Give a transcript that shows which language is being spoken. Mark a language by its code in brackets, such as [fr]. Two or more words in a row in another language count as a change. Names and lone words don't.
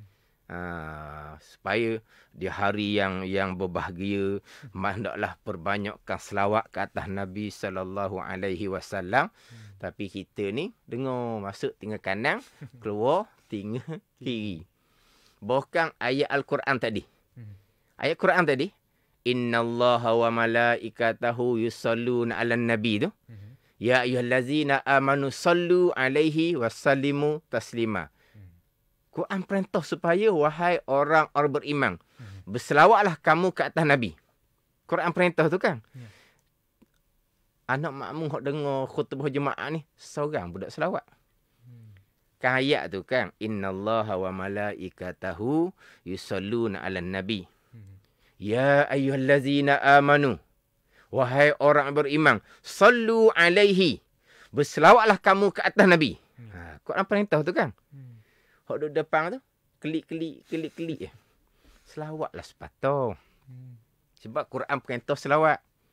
[ms] Supaya di hari yang berbahagia, hendaklah perbanyakkan selawat ke atas Nabi [ar] صلى الله عليه وسلم. [ms] Tapi kita ni dengar masuk tinggal kanan, keluar tinggal kiri. Bahkan ayat Al-Quran tadi. Ayat Quran tadi, [ar] إن الله وملائكته يصلون على النبي tu. يا أيها الذين آمنوا صلوا عليه وسلموا تسليما. [ms] Quran perintah supaya wahai orang beriman, berselawatlah kamu ke atas Nabi. Quran perintah tu kan. Anak makmum hok dengar khutbah Jumaat ni, seorang budak selawat. Kan ayat tu kan, [ar] إن الله وملائكته يصلون على النبي. يا أيها الذين آمنوا, [ms] wahai orang beriman, [ar] صلوا عليه, [ms] berselawatlah kamu ke atas Nabi. Quran perintah tu kan. Hok duduk depan tu, klik. Selawatlah sepatutnya. Sebab Quran perintah selawat.